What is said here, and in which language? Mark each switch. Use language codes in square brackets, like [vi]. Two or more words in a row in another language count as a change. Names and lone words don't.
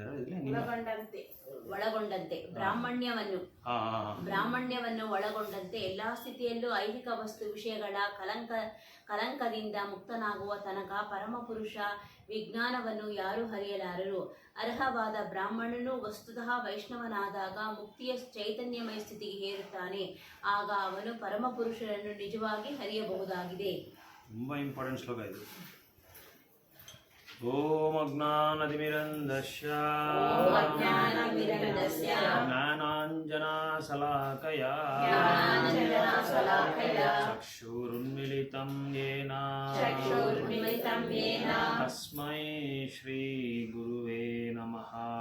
[kn] ಬ್ರಾಹ್ಮಣ್ಯವನ್ನು ಒಳಗೊಂಡಂತೆ ಎಲ್ಲಾ ಸ್ಥಿತಿಯಲ್ಲೂ ಐಹಿಕ ವಸ್ತು ವಿಷಯಗಳ ಕಲಂಕದಿಂದ ಮುಕ್ತನಾಗುವ ತನಕ ಪರಮಪುರುಷ ವಿಜ್ಞಾನವನ್ನು ಯಾರೂ ಹರಿಯಲಾರರು. ಅರ್ಹವಾದ ಬ್ರಾಹ್ಮಣನು ವಸ್ತುತಃ ವೈಷ್ಣವನಾದಾಗ ಮುಕ್ತಿಯ ಚೈತನ್ಯಮಯ ಸ್ಥಿತಿಗೆ ಏರುತ್ತಾನೆ. ಆಗ ಅವನು ಪರಮಪುರುಷರನ್ನು ನಿಜವಾಗಿ ಹರಿಯಬಹುದಾಗಿದೆ. ತುಂಬಾ ಇಂಪಾರ್ಟೆಂಟ್ ಶ್ಲೋಕ ಇದು. [sa] ॐ अज्ञानतिमिरान्धस्य ज्ञानाञ्जनशलाकया चक्षुरुन्मीलितं येन तस्मै श्री गुरवे नमः.